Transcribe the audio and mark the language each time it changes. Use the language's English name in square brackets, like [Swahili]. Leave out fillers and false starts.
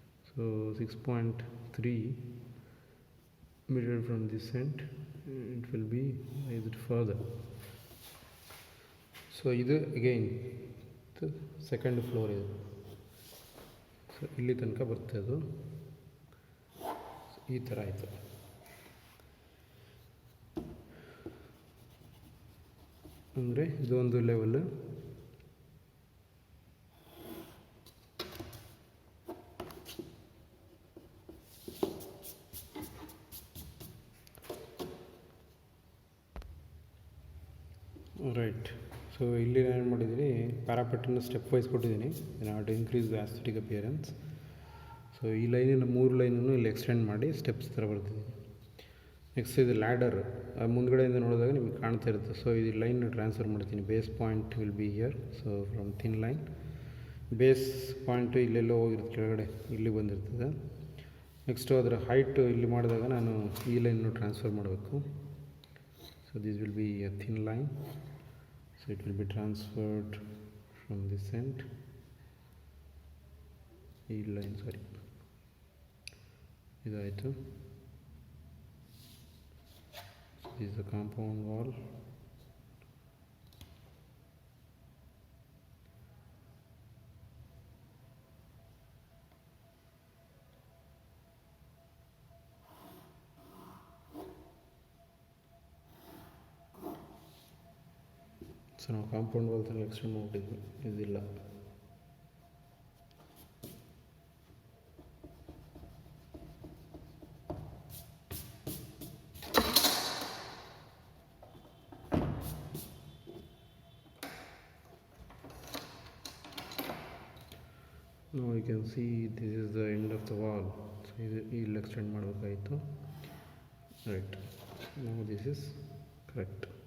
[English] So 6.3 measured from this end, it will be raised further. [Kannada] So ಇದು again second floor ಇದು. So ಇಲ್ಲಿ ತನಕ ಬರ್ತದೆ ಅದು. ಈ ಥರ ಆಯಿತು. ಅಂದರೆ ಇದೊಂದು ಲೆವೆಲ್. ರೈಟ್. ಸೊ ಇಲ್ಲಿ ನಾನು ಏನು ಮಾಡಿದ್ದೀನಿ, ಪ್ಯಾರಾಪೆಟನ್ನು ಸ್ಟೆಪ್ ವೈಸ್ ಕೊಟ್ಟಿದ್ದೀನಿ [English] To increase the aesthetic appearance. [Kannada] So ಈ ಲೈನಿನ 3 ಲೈನನ್ನು ಇಲ್ಲಿ ಎಕ್ಸ್ಟೆಂಡ್ ಮಾಡಿ ಸ್ಟೆಪ್ಸ್ ಥರ ಬರ್ತಿದ್ದೀನಿ. ನೆಕ್ಸ್ಟ್ ಇದು ಲ್ಯಾಡರ್, ಮುಂದ್ಗಡೆಯಿಂದ ನೋಡಿದಾಗ ನಿಮಗೆ ಕಾಣ್ತಾ ಇರುತ್ತೆ. ಸೊ ಇದು ಲೈನ್ ಟ್ರಾನ್ಸ್ಫರ್ ಮಾಡ್ತೀನಿ. [English] Base point will be here. [Kannada] So from thin line base point ಇಲ್ಲೆಲ್ಲೋ ಹೋಗಿರುತ್ತೆ, ಕೆಳಗಡೆ ಇಲ್ಲಿ ಬಂದಿರ್ತದೆ. ನೆಕ್ಸ್ಟು ಅದರ ಹೈಟು ಇಲ್ಲಿ ಮಾಡಿದಾಗ ನಾನು ಈ ಲೈನನ್ನು ಟ್ರಾನ್ಸ್ಫರ್ ಮಾಡಬೇಕು. [English] So this will be a thin line. So it will be transferred from this end. [Kannada] ಈ ಲೈನ್ ಇದಾಯಿತು. [English] This is the compound wall. [Kannada] So ನಾವು ಕಾಂಪೌಂಡ್ ವಾಲ್ ಥರ ಎಕ್ಸ್ಟೆಂಡ್ ಮಾಡಿಬಿಟ್ಟಿದ್ವಿ, ಇದಿಲ್ಲ. [English] Now you can see this is the end of the wall. [Kannada] So ಇಲ್ಲಿ extend ಮಾಡಬೇಕಾಯಿತು. [English] Right, now this is correct.